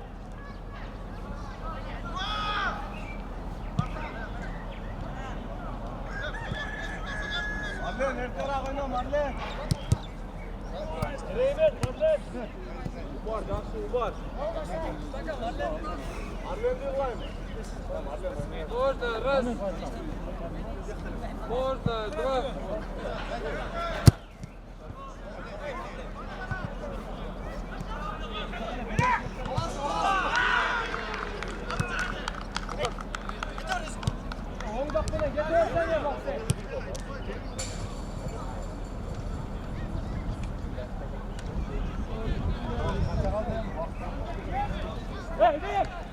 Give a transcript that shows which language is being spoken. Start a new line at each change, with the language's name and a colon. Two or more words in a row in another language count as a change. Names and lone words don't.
Turkish: Marlen, her taraf oyna Marlen. Nereye ver? Marlen. Var, dansı var. Marlen diyor var mı?
Russian: Можно, раз. Можно, два.
Turkish: On dakikada getirsen ya bak sen. Hey, hey.